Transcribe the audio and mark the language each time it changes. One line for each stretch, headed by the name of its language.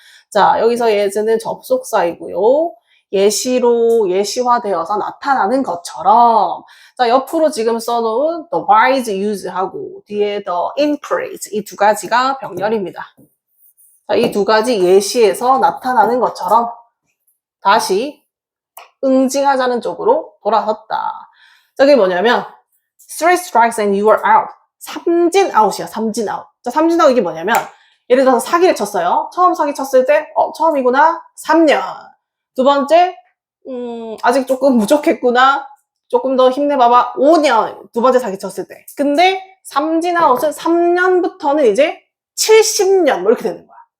Korean: 자, 여기서 예즈는 접속사이고요. 예시화되어서 나타나는 것처럼, 자, 옆으로 지금 써놓은
English: the wise use
Korean: 하고 뒤에
English: the increase,
Korean: 이 두 가지가 병렬입니다. 자, 이 두 가지 예시에서 나타나는 것처럼 다시 응징하자는 쪽으로 돌아섰다. 자, 그게 뭐냐면
English: three strikes and you are out.
Korean: 삼진 아웃이야. 삼진 아웃. 자, 삼진 아웃 이게 뭐냐면 예를 들어서 사기를 쳤어요. 처음 사기 쳤을 때 처음이구나. 3년. 두 번째 아직 조금 부족했구나. 조금 더 힘내봐봐. 5년. 두 번째 사기 쳤을 때. 근데 삼진 아웃은 3년부터는 이제 70년 뭐 이렇게 되는 거야.